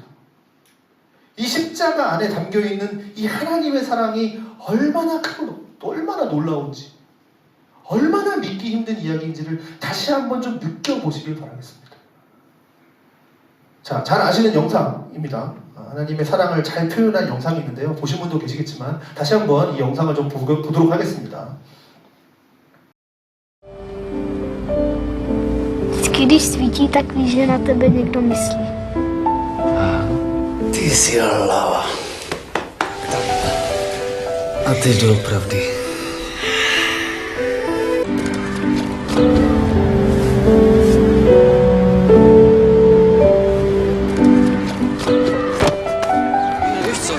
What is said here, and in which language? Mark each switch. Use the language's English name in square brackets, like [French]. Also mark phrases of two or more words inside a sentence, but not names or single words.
[Korean] 이 십자가 안에 담겨있는 이 하나님의 사랑이 얼마나 크고 얼마나 놀라운지, 얼마나 믿기 힘든 이야기인지를 다시 한번 좀 느껴보시길 바라겠습니다. 자, 잘 아시는 영상입니다. 하나님의 사랑을 잘 표현한 영상이 있는데요. 보신 분도 계시겠지만 다시 한번 이 영상을 좀 보도록 하겠습니다. [Czech] Když svítí, tak víš, že na tebe někdo myslí. Ty jsi hlava. A teď doopravdy. Víš co?